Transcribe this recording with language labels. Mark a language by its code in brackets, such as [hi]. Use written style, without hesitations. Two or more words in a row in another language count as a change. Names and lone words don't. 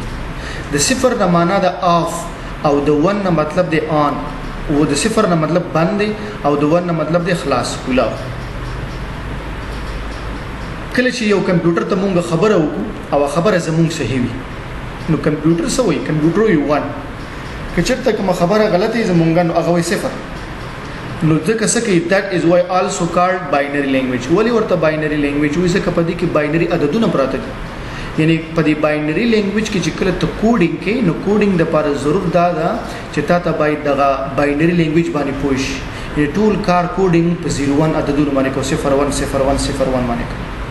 [ps] د صفر نه معنا د اف، او د 1 نه مطلب دی آن، او د صفر نه مطلب بند دی، او د 1 نه مطلب دی خلاص کولاو. کله چې یو کمپیوټر ته مونږ خبره وکړو او خبره زمونږ صحیح وي، نو کمپیوټر څه وایي؟ کمپیوټر وایي 1. که چېرته کومه خبره غلطه وي زمونږ نو هغه وایي 0. نو ځکه څه کوي؟ [en] that is why also called binary language. [ps] ولی ورته [en] binary language [ps] وایي؟ ځکه په دې کې binary عددونه پراته دي، یعنی په دې [en] binary language [ps] کې چې کله ته کوډینګ کې نو کوډینګ د لپاره ضرور دا ده چې تا ته باید دغه [en] binary language [ps] باندې پوه شي یعنی ټول کار کوډینګ په 01 عددونو باندې کو 010101 باندې کو